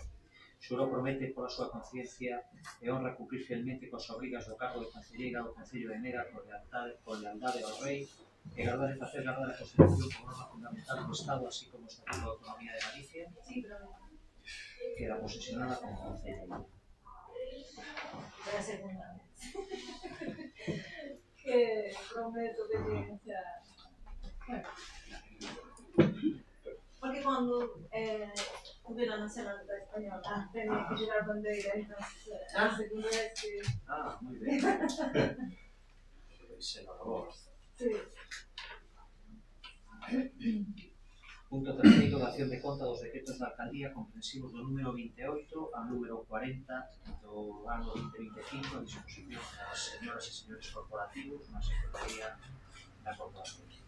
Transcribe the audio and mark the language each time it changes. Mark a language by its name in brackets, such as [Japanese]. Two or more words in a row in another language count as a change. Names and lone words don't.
[Galician] Xuro promete pola súa conciencia e honra cumprir fielmente coas obrigas do cargo de concelleira do Concello de Nera con lealdade ao Rei e guardar e facer guardar a Constitución como norma fundamental do Estado, así como o Estatuto de Autonomía de Galicia, queda posesionada como concelleira. [Spanish] La segunda vez. Que prometo obediencia. Porque cuando hubiera nacional española tenía que llevar bandera, entonces la segunda vez que... Ah, muy bien. Se lo robó. Sí. [Galician] Punto terceiro, dación de conta dos decretos da Alcaldía comprensivos do número 28 ao número 40 do ano 2025 a disposición das señoras e señores corporativos na Secretaría da Corporación.